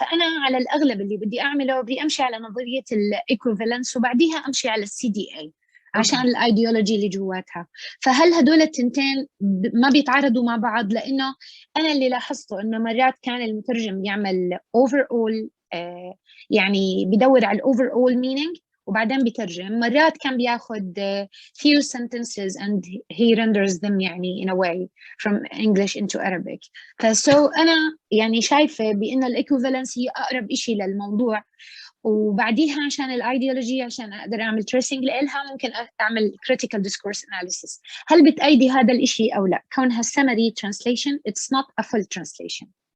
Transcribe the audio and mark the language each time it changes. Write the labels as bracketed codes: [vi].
[ar] فأنا على الأغلب اللي بدي أعمله بدي أمشي على نظرية الإيكوفالنس وبعديها أمشي على CDA عشان الايديولوجي اللي جواتها. فهل هدول التنتين ما بيتعارضوا مع بعض؟ لانه انا اللي لاحظته انه مرات كان المترجم يعمل overall يعني بدور على overall meaning وبعدين بيترجم. مرات كان بياخذ [en] few sentences and he renders them [ar] يعني [en] in a way from English into Arabic. [ar] فسو انا يعني شايفه بان الايكوفالنس هي اقرب شيء للموضوع، وبعديها عشان الايديولوجي عشان اقدر اعمل تريسنج لها ممكن اعمل critical discourse analysis. هل بتأيدي هذا الشيء او لا؟ كونها [en] summary translation, it's not a full translation.